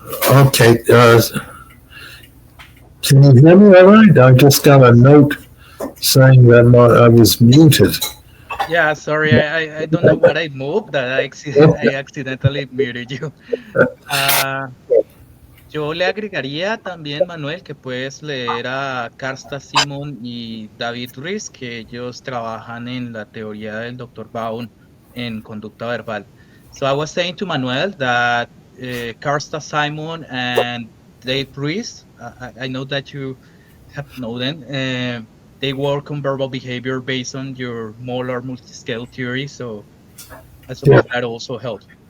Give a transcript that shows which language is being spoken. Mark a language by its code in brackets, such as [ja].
[en] Okay, can you hear me all right? I just got a note saying that I was muted. Yeah, sorry, I don't know what I moved, that I accidentally muted you. [es] Yo le agregaría también, Manuel, que puedes leer a Carsta Simon y David Ruiz, que ellos trabajan en la teoría del Dr. Baum en conducta verbal. [en] So I was saying to Manuel that Carsta Simon and Dave Ruiz, I know that you have known them, they work on verbal behavior based on your molar multiscale theory, so I suppose that also helps.